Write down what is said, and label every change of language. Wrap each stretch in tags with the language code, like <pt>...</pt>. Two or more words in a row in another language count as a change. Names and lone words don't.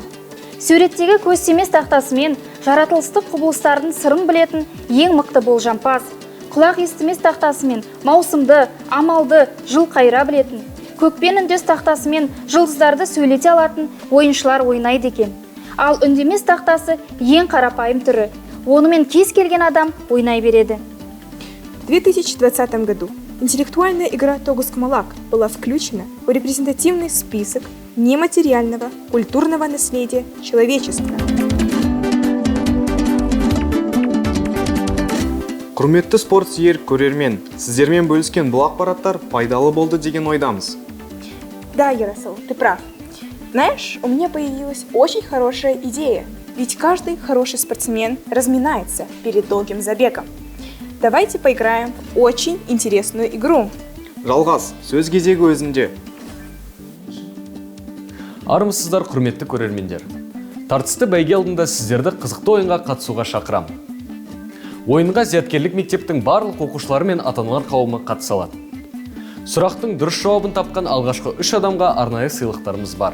<kk>Суреттегі көз тимес тақтасымен жаратылыстық құбылыстардың сырын білетін ең мықты болжампаз, құлақ естімес тақтасымен маусымды, амалды, жыл қайыра білетін, көкпен үндес тақтасымен жұлдыздарды сөйлете алатын ойыншылар ойнайды екен. Ал үндемес тақтасы ең қарапайым түрі. Онымен кез келген адам ойнай береді.</kk> <ru>В 2020 году интеллектуальная игра «Тогускмалак» была включена в репрезентативный список нематериального культурного наследия человечества.</ru> <kk>Құрметті спорт сүйер көрермен, сіздермен бөліскен бұл ақпараттар пайдалы болды деген ойдамыз.</kk> <ru>Да, Ярослав, ты прав. Знаешь, у меня появилась очень хорошая идея. Ведь каждый хороший спортсмен разминается перед долгим забегом. Давайте поиграем в очень интересную игру.</ru> <kk>Жалғас, сөз кезегі өзінде. Армысыздар, құрметті көрермендер. Тартысты бәйге алдында сіздерді қызықты ойынға қатысуға шақырам. Ойынға зияткерлік мектептің барлық оқушылары мен ата-аналар қауымы қатыса алады. Сұрақтың дұрыс жауабын тапқан алғашқы 3 адамға арнайы сыйлықтарымыз бар.</kk>